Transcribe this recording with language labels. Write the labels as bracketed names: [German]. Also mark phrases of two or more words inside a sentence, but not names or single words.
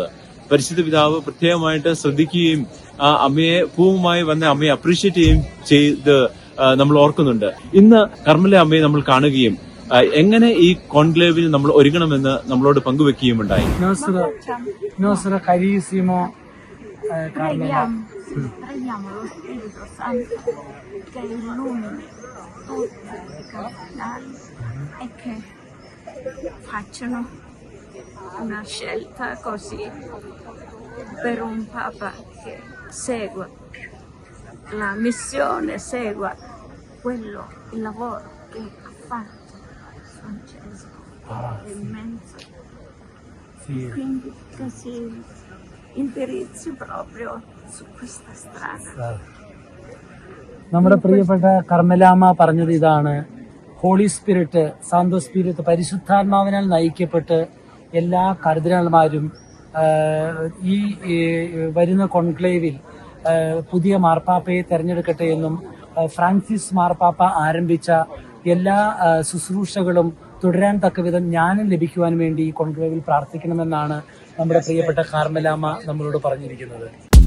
[Malayalam] പരിശുദ്ധ പിതാവ് പ്രത്യേകമായിട്ട് ശ്രദ്ധിക്കുകയും ആ അമ്മയെ പൂവുമായി വന്ന അമ്മയെ അപ്രീഷിയേറ്റ് ചെയ്യുകയും ചെയ്ത് നമ്മൾ ഓർക്കുന്നുണ്ട്. ഇന്ന് കർമ്മില അമ്മയെ നമ്മൾ കാണുകയും എങ്ങനെ ഈ കോൺക്ലേവിൽ നമ്മൾ ഒരുങ്ങണമെന്ന് നമ്മളോട് പങ്കുവെക്കുകയുമുണ്ടായി. [Italian] Preghiamo lo Spirito Santo che illumini tutti i cardinali e che facciano una scelta così per un Papa che segua la missione, segua il lavoro che ha fatto Francesco, è immenso. Quindi che si indirizzi proprio su questa strada. [Malayalam] നമ്മുടെ പ്രിയപ്പെട്ട കർമ്മലാമ പറഞ്ഞത് ഇതാണ്: [English] Holy Spirit, [Italian] Santo Spirito, [Malayalam] പരിശുദ്ധാത്മാവിനാൽ നയിക്കപ്പെട്ട് എല്ലാ കർദിനാൾമാരും ഈ വരുന്ന കോൺക്ലേവിൽ പുതിയ മാർപ്പാപ്പയെ തെരഞ്ഞെടുക്കട്ടെ എന്നും ഫ്രാൻസിസ് മാർപ്പാപ്പ ആരംഭിച്ച എല്ലാ ശുശ്രൂഷകളും തുടരാൻ തക്കവിധം ജ്ഞാനം ലഭിക്കുവാൻ വേണ്ടി കോൺക്ലേവിൽ പ്രാർത്ഥിക്കണമെന്നാണ് നമ്മുടെ പ്രിയപ്പെട്ട കാർമലാമ നമ്മളോട് പറഞ്ഞിരിക്കുന്നത്.